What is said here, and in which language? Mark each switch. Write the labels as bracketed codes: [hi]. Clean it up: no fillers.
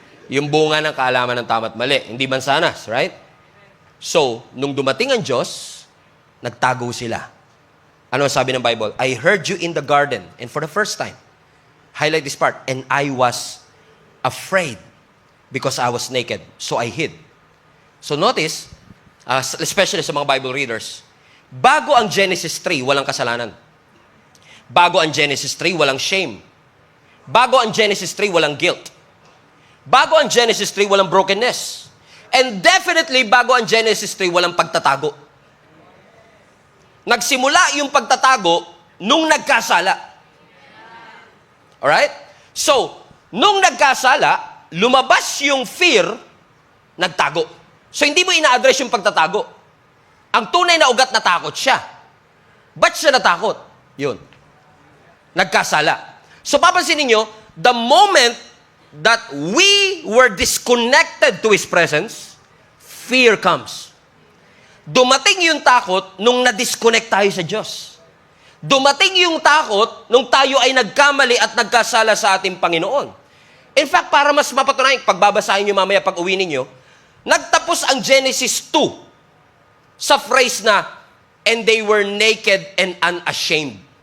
[tl] Yung bunga ng kaalaman ng tama at mali. Hindi mansanas, right? So, nung dumating ang Diyos, nagtago sila. Ano sabi ng Bible? [en] I heard you in the garden. And for the first time, highlight this part, and I was afraid because I was naked. So I hid. [tl] So notice, especially sa mga Bible readers, bago ang Genesis 3, walang kasalanan. Bago ang Genesis 3, walang shame. Bago ang Genesis 3, walang guilt. Bago ang Genesis 3, walang brokenness. And definitely, bago ang Genesis 3, walang pagtatago. Nagsimula yung pagtatago nung nagkasala. Alright? So, nung nagkasala, lumabas yung fear, nagtago. So, hindi mo ina-address yung pagtatago. Ang tunay na ugat, natakot siya. Ba't siya natakot? Yun. Nagkasala. [en] So, [tl] papansinin nyo, [en] the moment that we were disconnected to His presence, fear comes. [tl] Dumating yung takot nung na-disconnect tayo sa Diyos. Dumating yung takot nung tayo ay nagkamali at nagkasala sa ating Panginoon. In fact, para mas mapatunayan, pagbabasahin nyo mamaya pag uwi ninyo, nagtapos ang Genesis 2 sa phrase na, [en] and they were naked and unashamed.